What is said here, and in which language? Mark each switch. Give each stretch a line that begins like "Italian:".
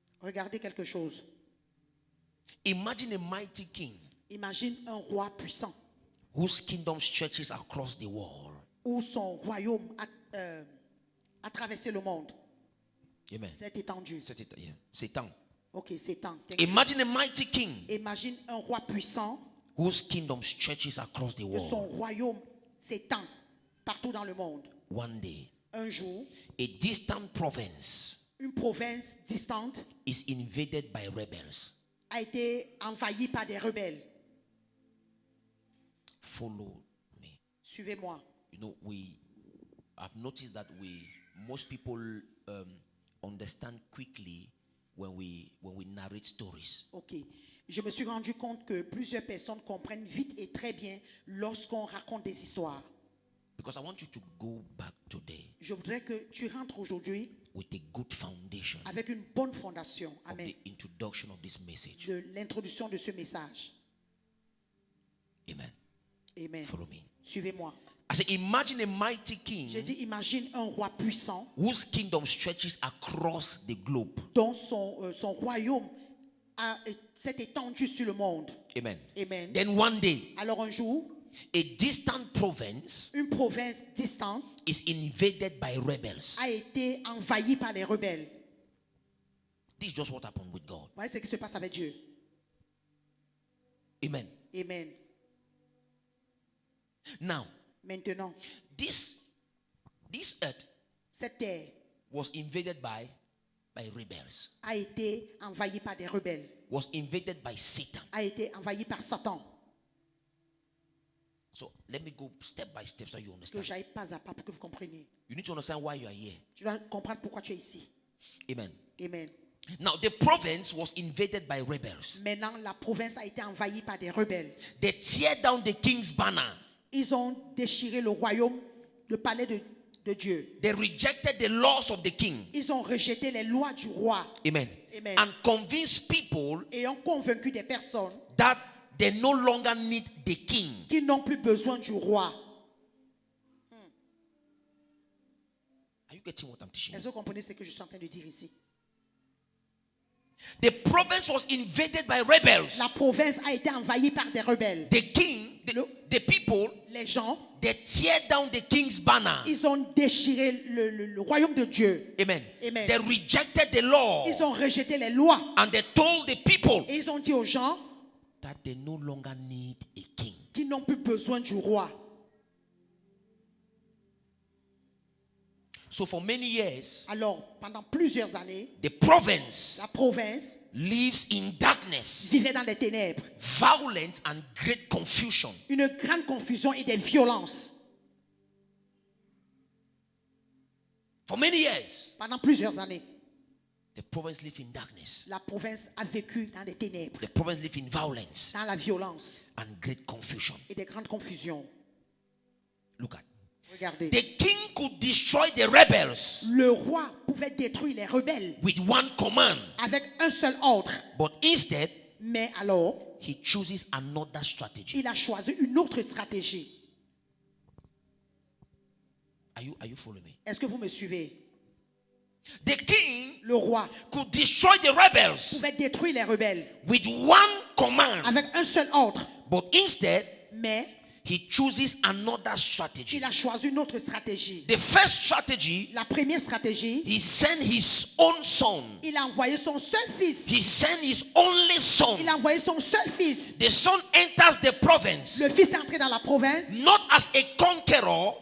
French: Regardez quelque chose.
English: Imagine a mighty king
French: Imagine un roi puissant
English: whose kingdom stretches across the world.
French: où son royaume a traversé le monde.
English: Amen.
French: C'est étendu.
English: Yeah. Satan.
French: Ok, c'est temps.
English: Imagine a mighty king
French: Imagine un roi puissant
English: whose kingdom stretches across the
French: que son
English: world.
French: royaume s'étend partout dans le monde.
English: One day,
French: Un jour,
English: a distant province
French: une province distante
English: is invaded by rebels.
French: a été envahie par des rebelles.
English: Follow me.
French: Suivez-moi.
English: You know, I've noticed that most people understand quickly when we narrate stories.
French: Ok. Je me suis rendu compte que plusieurs personnes comprennent vite et très bien lorsqu'on raconte des histoires.
English: Because I want you to go back today
French: Je voudrais que tu rentres aujourd'hui
English: with a good foundation
French: avec une bonne fondation.
English: of
French: Amen.
English: the introduction of this message.
French: De l'introduction de ce message.
English: Amen.
French: Amen.
English: Follow me.
French: Suivez-moi.
English: I say, imagine a mighty king
French: J'ai dit, imagine un roi puissant
English: whose kingdom stretches across the globe.
French: dont son royaume s'est étendu sur le monde.
English: Amen.
French: Amen.
English: Then one day,
French: Alors un jour,
English: a distant province
French: une province distante
English: is invaded by rebels.
French: a été envahie par les rebelles.
English: This is just what happened with God.
French: Vous voyez ce qui se passe avec Dieu.
English: Amen.
French: Amen.
English: Now,
French: Maintenant,
English: this earth
French: cette terre
English: was invaded by rebels,
French: a été envahie par des rebelles,
English: was invaded by Satan.
French: a été envahie par Satan.
English: So let me go step by step so you
French: Que
English: understand.
French: j'aille pas à pas pour que vous compreniez.
English: You need to understand why you are here.
French: Tu dois comprendre pourquoi tu es ici.
English: Amen.
French: Amen.
English: Now, the province was invaded by rebels.
French: Maintenant, la province a été envahie par des rebelles.
English: They tear down the king's banner.
French: Ils ont déchiré le royaume, le palais de Dieu.
English: They rejected the laws of the king.
French: Ils ont rejeté les lois du roi.
English: Amen.
French: Amen.
English: And convinced people
French: Et ont convaincu des personnes
English: that they no longer need the king.
French: qui n'ont plus besoin du roi.
English: Are you getting what I'm teaching
French: Est-ce
English: you?
French: que vous comprenez ce que je suis en train de dire ici?
English: The province was invaded by rebels.
French: La province a été envahie par des rebelles.
English: The king, the people,
French: Les gens,
English: they tear down the king's banner.
French: ils ont déchiré le royaume de Dieu.
English: Amen.
French: Amen.
English: They rejected the law.
French: Ils ont rejeté les lois.
English: And they told the people
French: Et ils ont dit aux gens
English: that they no longer need a king.
French: qui n'ont plus besoin du roi.
English: So for many years,
French: Alors, pendant plusieurs années,
English: the province
French: la province
English: lives in darkness,
French: vivait dans les ténèbres.
English: violence, and great confusion.
French: Une grande confusion et des violences.
English: For many years,
French: Pendant plusieurs années,
English: the province lived in darkness.
French: la province a vécu dans les ténèbres,
English: The province lived in violence
French: dans la violence
English: and great confusion.
French: et des grandes confusions.
English: Look at.
French: Regardez.
English: The king could destroy the rebels
French: Le roi pouvait détruire les rebelles
English: with one command,
French: avec un seul ordre.
English: but instead,
French: Mais alors,
English: he chooses another strategy.
French: il a choisi une autre stratégie.
English: Are you following me?
French: Est-ce que vous me suivez?
English: The king
French: Le roi
English: could destroy the rebels
French: pouvait détruire les rebelles
English: with one command,
French: avec un seul ordre.
English: but instead,
French: Mais
English: he chooses another strategy.
French: il a choisi une autre stratégie.
English: The first strategy,
French: La première stratégie,
English: he sent his own son.
French: il a envoyé son seul fils.
English: He sent his only son.
French: Il a envoyé son seul fils.
English: The son enters the province
French: Le fils est entré dans la province,
English: not as a conqueror